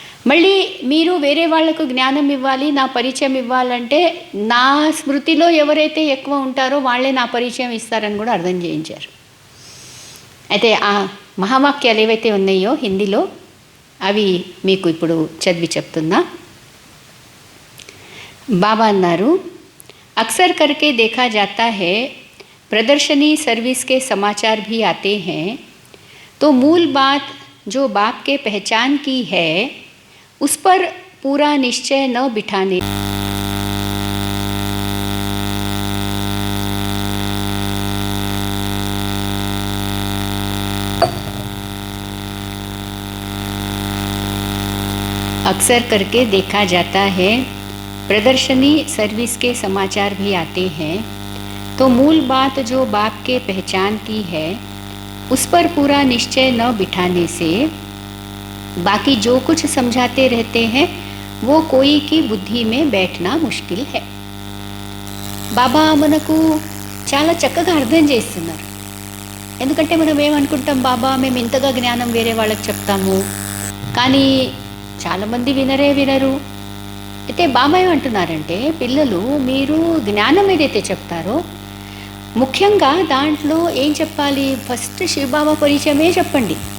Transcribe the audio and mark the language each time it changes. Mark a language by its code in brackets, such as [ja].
[te] మళ్ళీ మీరు వేరే వాళ్లకు జ్ఞానం ఇవ్వాలి, నా పరిచయం ఇవ్వాలంటే నా స్మృతిలో ఎవరైతే ఎక్కువ ఉంటారో వాళ్ళే నా పరిచయం ఇస్తారని కూడా అర్థం చేయించారు. అయితే ఆ మహావాక్యాలు ఏవైతే ఉన్నాయో హిందీలో అవి మీకు ఇప్పుడు చదివి చెప్తున్నా. బాబా అన్నారు, అక్సర్ [hi] करके देखा जाता है प्रदर्शनी सर्विस के समाचार भी आते हैं, तो मूल बात जो बाप के पहचान की है उस पर पूरा निश्चय न बिठाने अक्सर करके देखा जाता है प्रदर्शनी सर्विस के समाचार भी आते हैं, तो मूल बात जो बाप के पहचान की है उस पर पूरा निश्चय न बिठाने से बाकी जो कुछ समझाते रहते हैं वो कोई की बुद्धि में बैठना मुश्किल है. [te] బాబా మనకు చాలా చక్కగా అర్థం చేస్తున్నారు. ఎందుకంటే మనం ఏమనుకుంటాం, బాబా మేము ఇంతగా జ్ఞానం వేరే వాళ్ళకి చెప్తాము, కానీ చాలామంది వినరు. అయితే బాబా ఏమంటున్నారంటే, పిల్లలు మీరు జ్ఞానం ఏదైతే చెప్తారో ముఖ్యంగా దాంట్లో ఏం చెప్పాలి, ఫస్ట్ శివబాబా పరిచయమే చెప్పండి.